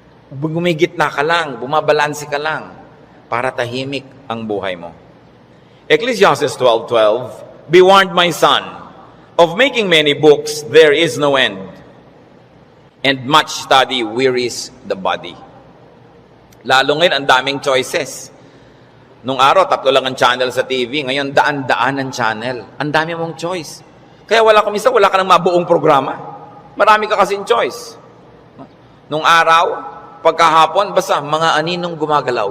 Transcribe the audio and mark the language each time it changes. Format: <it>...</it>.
<tl>Gumigitna ka lang, bumabalanse ka lang, para tahimik ang buhay mo.</tl> <en>Ecclesiastes 12:12, be warned, my son, of making many books there is no end, and much study wearies the body.</en> <tl>Lalo ngayon, ang daming choices. Nung araw, 3 lang ang channel sa TV. Ngayon, daan-daan ang channel. Ang dami mong choice. Kaya wala ka ng mabuong programa. Marami ka kasing choice. Nung araw, pagkahapon, basta mga aninong gumagalaw.</tl>